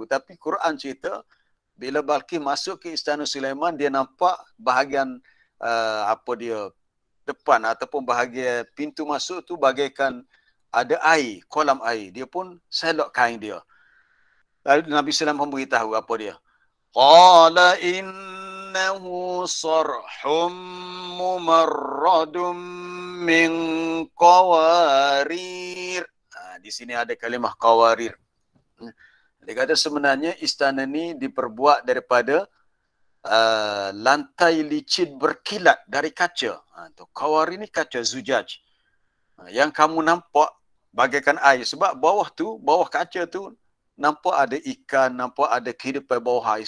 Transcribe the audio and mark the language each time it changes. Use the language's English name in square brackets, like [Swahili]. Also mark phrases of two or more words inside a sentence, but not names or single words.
[Malay] Tapi Quran cerita, bila Balqis masuk ke istana Sulaiman, dia nampak bahagian depan ataupun bahagian pintu masuk tu bagaikan ada air, kolam air. Dia pun selok kain dia. Lalu Nabi Sulaiman memberitahu apa dia? [Arabic] قال إنه صرح ممرد من قوارير. [Malay] Di sini ada kalimah qawarir. Dia kata sebenarnya istana ni diperbuat daripada lantai licin berkilat dari kaca. Qawarir ni kaca zujaj. Yang kamu nampak bagaikan air. Sebab bawah kaca tu nampak ada ikan, nampak ada kehidupan bawah air.